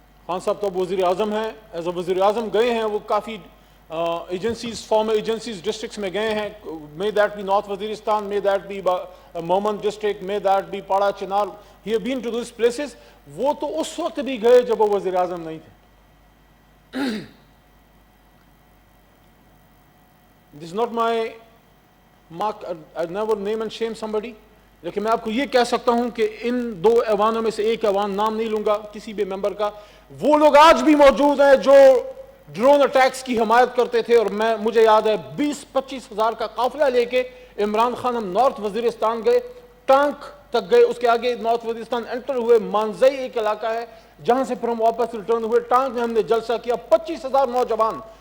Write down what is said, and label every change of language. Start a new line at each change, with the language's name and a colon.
Urdu: خان صاحب تو اب وزیر اعظم ہیں, ایز اے وزیر اعظم گئے ہیں, وہ کافی ایجنسیز, فارمر ایجنسیز ڈسٹرکٹس میں گئے ہیں,
English: may that be North Waziristan, may that be
Urdu: مومن district,
English: may that be
Urdu: Pada Chinar,
English: he have been to those places.
Urdu: وہ تو اس وقت بھی گئے جب وہ وزیر اعظم نہیں تھے.
English: This is not my mark, I never name and shame somebody.
Urdu: لیکن میں آپ کو یہ کہہ سکتا ہوں کہ ان دو ایوانوں میں سے ایک ایوان, نام نہیں لوں گا کسی بھی ممبر کا, وہ لوگ آج بھی موجود ہیں جو ڈرون اٹیکس کی حمایت کرتے تھے. اور مجھے یاد ہے 20-25 ہزار کا قافلہ لے کے عمران خان ہم نارتھ وزیرستان گئے, ٹانک تک گئے, اس کے آگے نارتھ وزیرستان انٹر ہوئے, مانزئی ایک علاقہ ہے جہاں سے پھر ہم واپس ریٹرن ہوئے, ٹانک میں ہم نے جلسہ کیا, 25,000 نوجوان.